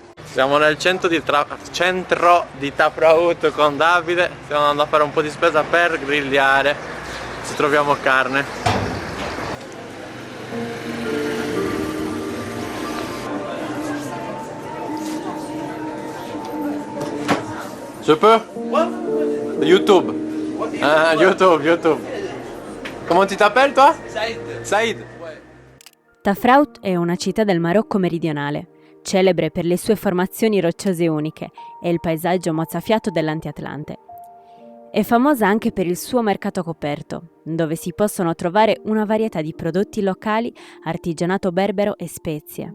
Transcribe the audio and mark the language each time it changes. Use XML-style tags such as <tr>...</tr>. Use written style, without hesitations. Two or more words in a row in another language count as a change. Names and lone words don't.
<it>Siamo nel centro di Tafraout con Davide, stiamo andando a fare un po' di spesa per grigliare, se troviamo carne.</it> <fr>Je peux? YouTube. Ah, YouTube. Comment tu t'appelles toi? Saïd.</fr> <it>Tafraout è una città del Marocco meridionale, celebre per le sue formazioni rocciose uniche e il paesaggio mozzafiato dell'Antiatlante. È famosa anche per il suo mercato coperto, dove si possono trovare una varietà di prodotti locali, artigianato berbero e spezie.</it>